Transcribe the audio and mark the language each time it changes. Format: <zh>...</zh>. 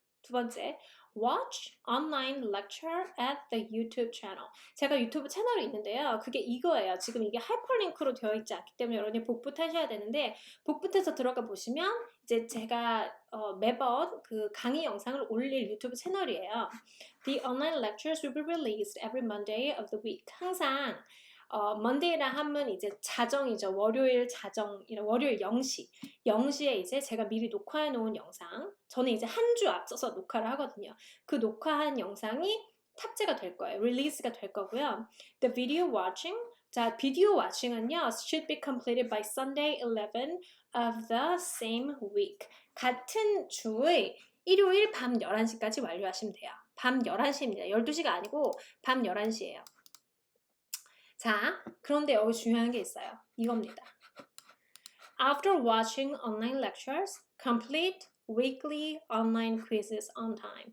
<ko>두 번째,</ko> <en>watch online lecture at the YouTube channel.</en> <ko>제가 유튜브 채널이 있는데요. 그게 이거예요. 지금 이게 하이퍼링크로 되어 있지 않기 때문에 여러분이 복붙하셔야 되는데 복붙해서 들어가 보시면 이제 제가 매번 그 강의 영상을 올릴 유튜브 채널이에요.</ko> <en>The online lectures will be released every Monday of the week.</en> <ko>항상 Monday라 하면 이제 자정이죠. 월요일 자정, 월요일 0시. 0시에 이제 제가 미리 녹화해 놓은 영상. 저는 이제 한 주 앞서서 녹화를 하거든요. 그 녹화한 영상이 탑재가 될 거예요. 릴리스가 될 거고요.</ko> <en>The video watching.</en> <ko>자, 비디오 워칭은요.</ko> <en>should be completed by Sunday 11 of the same week.</en> <ko>같은 주의 일요일 밤 11시까지 완료하시면 돼요. 밤 11시입니다. 12시가 아니고 밤 11시예요. 자, 그런데 여기 중요한 게 있어요. 이겁니다.</ko> <en>After watching online lectures, complete weekly online quizzes on time.</en>